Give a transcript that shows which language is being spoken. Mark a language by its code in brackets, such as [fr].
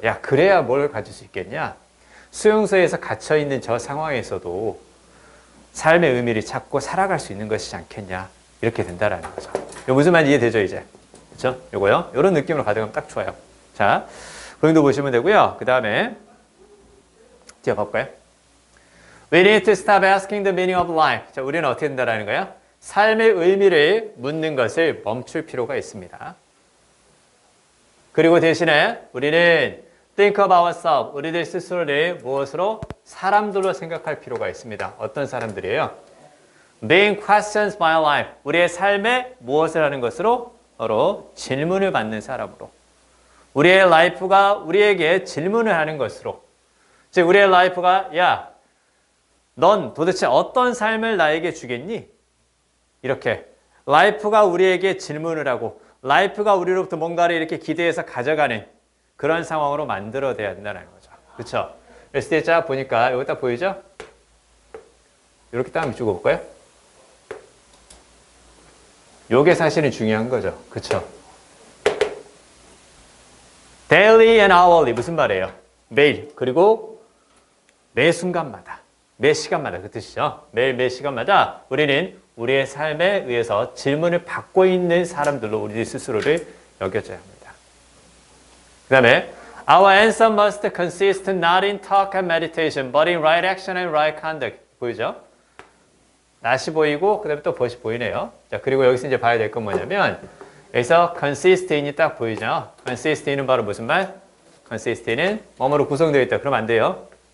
[ko] 야, 그래야 뭘 가질 수 있겠냐? 수용소에서 갇혀있는 저 상황에서도 삶의 의미를 찾고 살아갈 수 있는 것이지 않겠냐? 이렇게 된다라는 거죠. 이거 무슨 말인지 이해되죠, 이제? 그쵸? 요거요. 이런 느낌으로 가져가면 딱 좋아요. 자, 그림도 보시면 되고요. 그 다음에 뒤에 볼까요? [en] We need to stop asking the meaning of life. [ko] 자, 우리는 어떻게 된다라는 거예요? 삶의 의미를 묻는 것을 멈출 필요가 있습니다. 그리고 대신에 우리는 [en] think of ourselves. [ko] 우리들 스스로를 무엇으로? 사람들로 생각할 필요가 있습니다. 어떤 사람들이에요? [en] Being questions my life. [ko] 우리의 삶에 무엇을 하는 것으로? 바로 질문을 받는 사람으로. 우리의 라이프가 우리에게 질문을 하는 것으로. 즉 우리의 라이프가 야, 넌 도대체 어떤 삶을 나에게 주겠니? 이렇게 라이프가 우리에게 질문을 하고 라이프가 우리로부터 뭔가를 이렇게 기대해서 가져가는 그런 상황으로 만들어야 된다는 거죠. 그렇죠? 그랬을 때 자 보니까 여기 딱 보이죠? 이렇게 딱 밑줄 볼까요? 요게 사실은 중요한 거죠. 그렇죠? [en] daily and hourly [ko] 무슨 말이에요? 매일 그리고 매 순간마다 매 시간마다 그 뜻이죠. 매일 매 시간마다 우리는 우리의 삶에 의해서 질문을 받고 있는 사람들로 우리 스스로를 여겨져야 합니다. 그 다음에 [en] Our answer must consist not in talk and meditation, but in right action and right conduct. [ko] 보이죠? 낫이 보이고 그 다음에 또 벗이 보이네요. 자, 그리고 여기서 이제 봐야 될 건 뭐냐면 여기서 consist in이 딱 보이죠? consist in은 바로 무슨 말? consist in은 뭐뭐로 구성되어 있다. 그러면 안 돼요.